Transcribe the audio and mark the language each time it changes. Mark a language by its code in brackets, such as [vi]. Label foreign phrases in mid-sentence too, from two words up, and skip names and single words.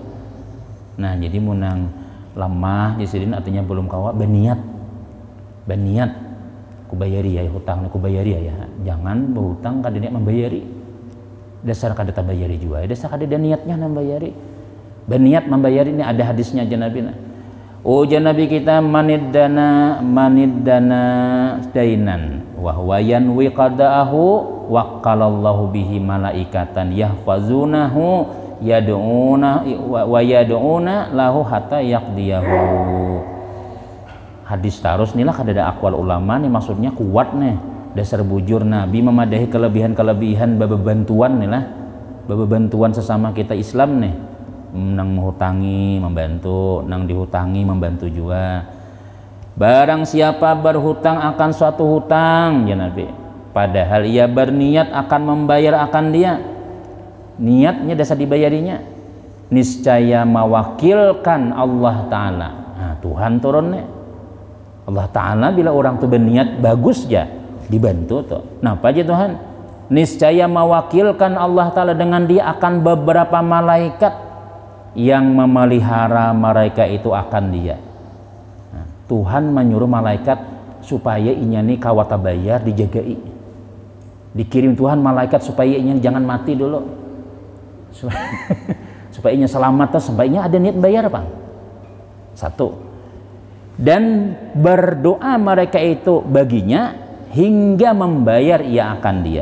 [bjn] Nah, jadi munang lemah di sini artinya belum kawa berniat ku bayari ya hutang ku bayari ya. Jangan berhutang kada niat membayari. Dasar kada tabayari juga. Dasar kada ada niatnya membayari. Berniat membayari ini ada hadisnya aja Nabi. Ujian Nabi kita [ar] من ادان دينا وهو ينوي قضاءه وكل الله به ملائكة يحفظونه يدعون ويدعون له حتى يقضيه. [bjn] Hadis terus inilah kada akwal ulama nih maksudnya kuat nih dasar bujur Nabi memadahi kelebihan bebantuan nih lah bebantuan sesama kita Islam nih nang menghutangi membantu nang dihutangi membantu juga. [id] Barang siapa berhutang akan suatu hutang ya Nabi padahal ia berniat akan membayar akan dia niatnya dasar dibayarinya niscaya mewakilkan Allah Ta'ala. [bjn] Nah, Tuhan turunnya Allah Ta'ala bila orang tuh berniat bagus ya dibantu tuh. [id] Nah apa aja Tuhan niscaya mewakilkan Allah Ta'ala dengan dia akan beberapa malaikat yang memelihara mereka itu akan dia. [bjn] Nah, Tuhan menyuruh malaikat supaya inya nih kawata bayar dijagai. Dikirim Tuhan malaikat supaya inya jangan mati dulu. Supaya inya selamat supaya inya ada niat bayar Pak. Satu. [id] Dan berdoa mereka itu baginya hingga membayar ia akan dia.